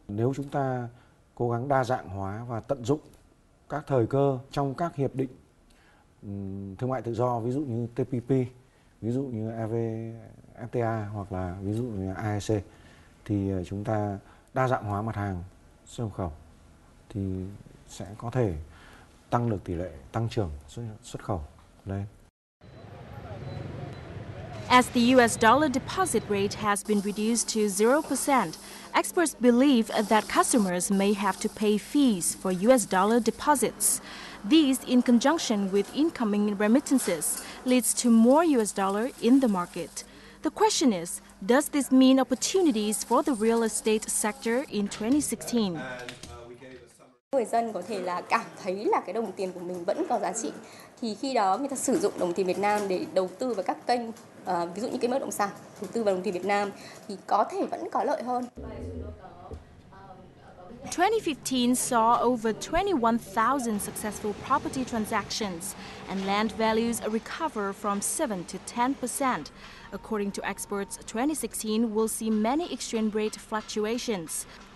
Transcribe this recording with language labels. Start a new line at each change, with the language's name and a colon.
Vietnamese: Nếu chúng ta cố gắng đa dạng hóa và tận dụng các thời cơ trong các hiệp định thương mại tự do, ví dụ như TPP, ví dụ như EVFTA, hoặc là ví dụ như AEC, thì chúng ta đa dạng hóa mặt hàng xuất khẩu thì sẽ có thể tăng được tỷ lệ tăng trưởng xuất khẩu lên.
English: As the US dollar deposit rate has been reduced to 0%, experts believe that customers may have to pay fees for US dollar deposits. These, in conjunction with incoming remittances, leads to more US dollar in the market. The question is, does this mean opportunities for the real estate sector in 2016?
Vietnamese: Người dân có thể là cảm thấy là cái đồng tiền của mình vẫn có giá trị, thì khi đó người ta sử dụng đồng tiền Việt Nam để đầu tư vào các kênh, ví dụ như kênh bất động sản, đầu tư vào đồng tiền Việt Nam thì có thể vẫn có lợi hơn.
English: 2015 saw over 21,000 successful property transactions, and land values recover from 7 to 10%. According to experts, 2016 will see many exchange rate fluctuations.